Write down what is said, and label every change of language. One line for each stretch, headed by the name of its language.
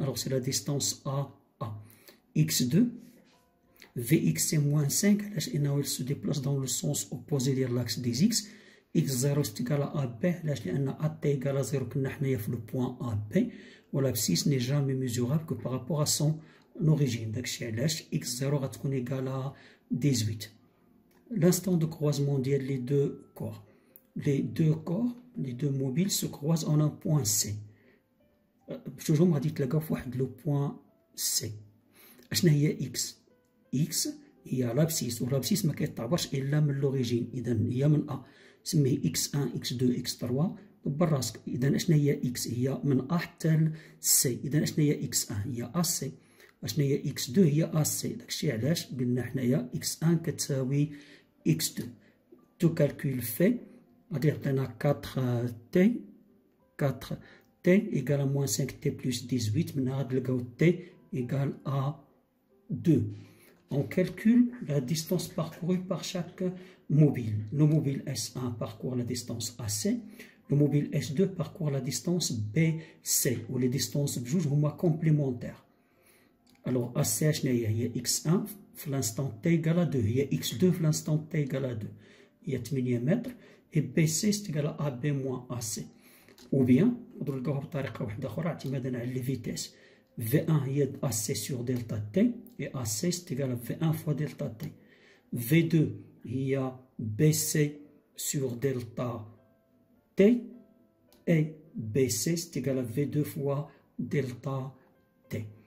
French: Alors c'est la distance AA. x2 vx c'est moins 5
Arabic: علاش إنه
French: il se déplace dans le sens opposé de l'axe des x. x0 c'est égal à AB
Arabic: علاش لأن
French: at égale à 0
Arabic: كنا حنايا في
French: le point AB و l'abscisse n'est jamais mesurable que par rapport à son origine.
Arabic: داكشي علاش x0 غتكون
French: égal à 18. L'instant de croisement ديال les deux corps. Les deux corps, les deux mobiles se croisent en un point C.
Arabic: بجوجهم غادي يتلاقاو في واحد لو بوان سي. اشنا هي اكس؟ اكس هي لابسيس، ولابسيس ما كيتعبرش الا من لوريجين، اذا هي من ا. سميه اكس 1 اكس 2 اكس 3 دبر راسك. اذا اشنا هي اكس؟ هي من ا حتى سي. اذا اشنا هي اكس 1 هي ا سي، اشنا هي اكس 2 هي ا سي. داكشي علاش قلنا حنايا اكس 1 كتساوي اكس 2. تو كالكول في غادي يعطينا 4 تي 4
French: t égale à moins 5t plus 18. Maintenant, on t égale à 2. On calcule la distance parcourue par chaque mobile. Le mobile S1 parcourt la distance AC. Le mobile S2 parcourt la distance BC, où les distances sont complémentaires. Alors, AC هي x1 في l'instant t égale à 2. هي x2 في l'instant t égale à 2. Il y a 8 mètres. Et BC c'est égal à AB moins AC. Ou bien,
Arabic: نقدروا نلقاوها بطريقة واحدة أخرى اعتمادا على لي فيتيس.
French: V1 هي AC sur delta T et AC c'est égal à V1 fois delta T. V2 هي BC sur delta T et BC c'est égal à V2 fois delta T.